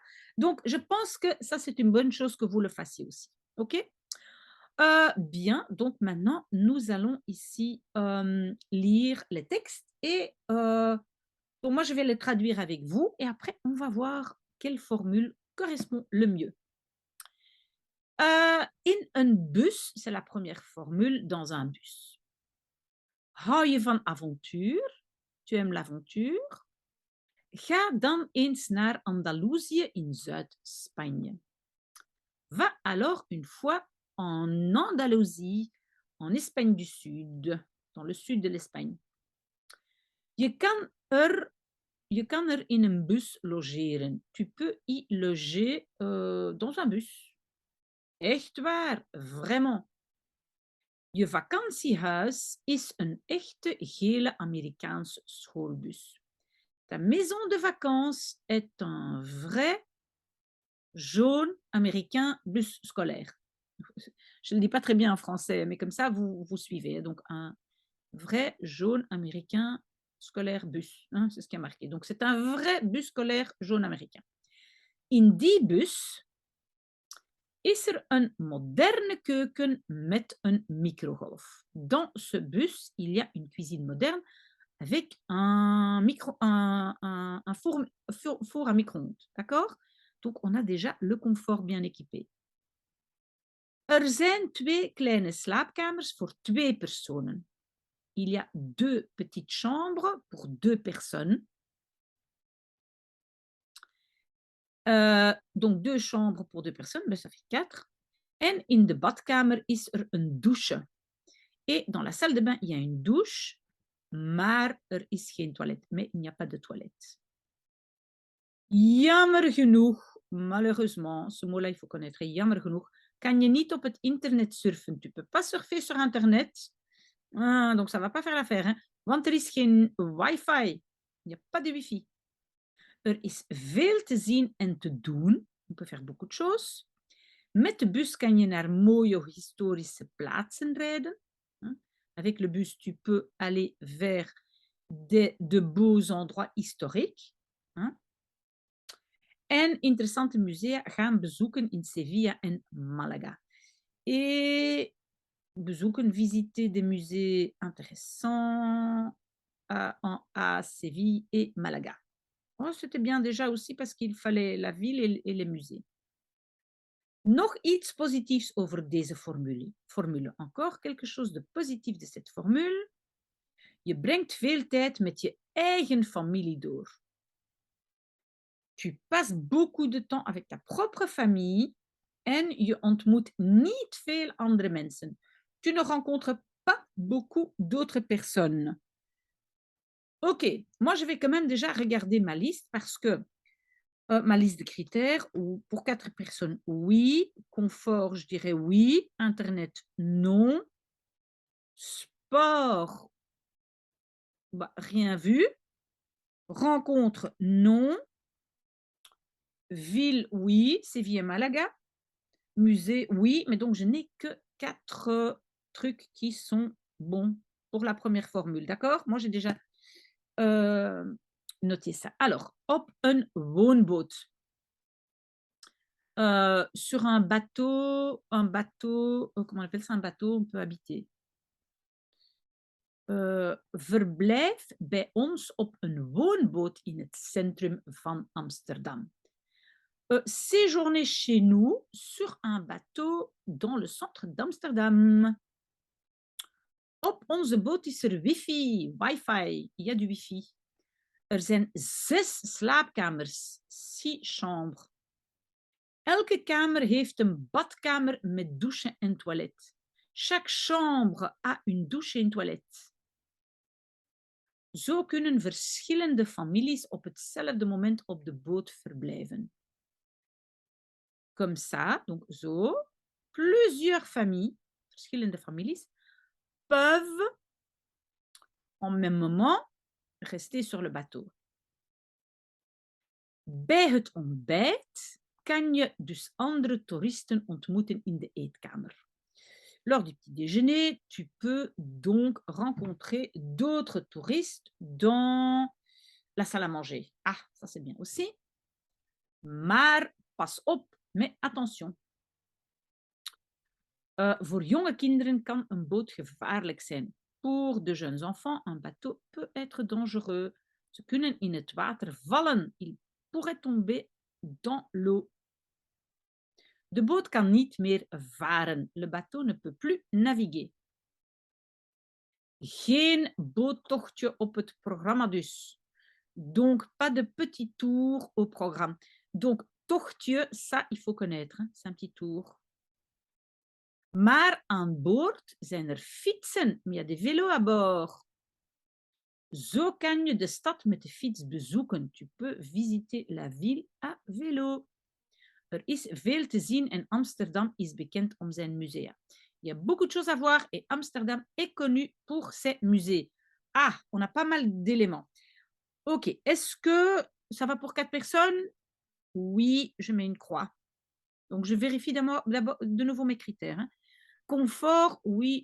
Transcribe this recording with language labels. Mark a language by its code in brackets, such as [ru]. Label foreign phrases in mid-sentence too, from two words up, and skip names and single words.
[fr] Donc, je pense que ça, c'est une bonne chose que vous le fassiez aussi. OK? Bien, donc maintenant, nous allons ici lire les textes et donc moi, je vais les traduire avec vous et après, on va voir quelle formule correspond le mieux. [nl] In een bus, [fr] c'est la première formule dans un bus. [nl] Hou je van avontuur? [fr] Tu aimes l'aventure? [nl] Ga dan eens naar Andalousië in Zuid-Spanje. [fr] Va alors une fois en Andalousie, en Espagne du Sud, dans le sud de l'Espagne. [nl] Je kan er, je kan er in een bus logeren. [fr] Tu peux y loger dans un bus. [nl] Echt waar, vraiment. Je vakantiehuis is een echte gele Amerikaanse schoolbus. [fr] Ta maison de vacances est un vrai jaune américain bus scolaire. Je ne le dis pas très bien en français, mais comme ça, vous suivez. Donc, un vrai jaune américain scolaire bus. Hein, c'est ce qui a marqué. Donc, c'est un vrai bus scolaire jaune américain. [nl] In die bus is er een moderne keuken met een microgolf. [fr] Dans ce bus, il y a une cuisine moderne avec un four à micro-ondes. D'accord? Donc, on a déjà le confort bien équipé. [nl] Er zijn 2 kleine slaapkamers voor 2 personen. [fr] Il y a 2 petites chambres pour 2 personnes. Donc 2 chambres pour 2 personnes, ben ça fait 4. [nl] En in de badkamer is er een douche. [fr] Et dans la salle de bain, il y a une douche, [nl] maar er is geen toilet. [fr] Mais il n'y a pas de toilette. [nl] Jammer genoeg, [fr] malheureusement, ce mot-là, il faut connaître, [nl] jammer genoeg, kan je niet op het internet surfen. [fr] Tu peux pas surfer sur internet. Ah, donc ça va pas faire l'affaire, hein? [nl] Want er is geen wifi. [fr] Il n'y a pas de wifi. [nl] Er is veel te zien en te doen. [fr] On peut faire beaucoup de choses. [nl] Met de bus kan je naar mooie historische plaatsen rijden. [fr] Avec le bus, tu peux aller vers de beaux endroits historiques. [nl] En interessante musea gaan bezoeken in Sevilla en Malaga. [fr] Et bezoeken, visiter des musées intéressants à Séville et Malaga. Oh, c'était bien déjà aussi parce qu'il fallait la ville et les musées. [nl] Nog iets positiefs over deze formule. [fr] Encore quelque chose de positief de cette formule. [nl] Je brengt veel tijd met je eigen familie door. [fr] Tu passes beaucoup de temps avec ta propre famille [nl] en je ontmoet niet veel andere mensen. [fr] Tu ne rencontres pas beaucoup d'autres personnes. Ok, moi je vais quand même déjà regarder ma liste parce que ma liste de critères, ou pour 4 personnes, oui. Confort, je dirais oui. Internet, non. Sport, bah, rien vu. Rencontre, non. Ville, oui. Séville et Malaga. Musée, oui. Mais donc, je n'ai que 4 trucs qui sont bons pour la première formule. D'accord? Moi, j'ai déjà noté ça. Alors, [nl] op een woonboot. [fr] Sur un bateau, comment on appelle ça un bateau? On peut habiter. [nl] Verblijf bij ons op een woonboot in het centrum van Amsterdam. [fr] Séjourner chez nous sur un bateau dans le centre d'Amsterdam. [nl] Op onze boot is er wifi. [fr] Il y a du wifi. [nl] Er zijn 6 slaapkamers, 6 chambres. Elke kamer heeft een badkamer met douche en toilet. [fr] Chaque chambre a une douche et une toilette. [nl] Zo kunnen verschillende families op hetzelfde moment op de boot verblijven. [fr] Comme ça, donc zo, plusieurs familles, [nl] verschillende families, [fr] peuvent en même moment rester sur le bateau. [nl] Bij het ontbijt kan je dus andere toeristen ontmoeten in de eetkamer. [fr] Lors du petit déjeuner, tu peux donc rencontrer d'autres touristes dans la salle à manger. Ah, ça c'est bien aussi. [nl] Maar pas op, [fr] mais attention. [nl] Voor jonge kinderen kan een boot gevaarlijk zijn. [fr] Pour de jeunes enfants, un bateau peut être dangereux. [nl] Ze kunnen in het water vallen. [fr] Ils pourraient tomber dans l'eau. [nl] De boot kan niet meer varen. [fr] Le bateau ne peut plus naviguer. [nl] Geen boottochtje op het programma dus. [fr] Donc, pas de petit tour au programme. Donc, tochtje, ça, il faut connaître, hein, c'est un petit tour. [nl] Maar aan boord zijn er fietsen, [fr] mais il y a des vélos à bord. [nl] Zo kan je de stad met de fiets bezoeken. [fr] Tu peux visiter la ville à vélo. [nl] Er is veel te zien en Amsterdam is bekend om zijn musea. [fr] Il y a beaucoup de choses à voir et Amsterdam est connu pour ses musées. Ah, on a pas mal d'éléments. Ok, est-ce que ça va pour 4 personnes? Oui, je mets une croix. Donc, je vérifie d'abord de nouveau mes critères, hein. Confort, oui.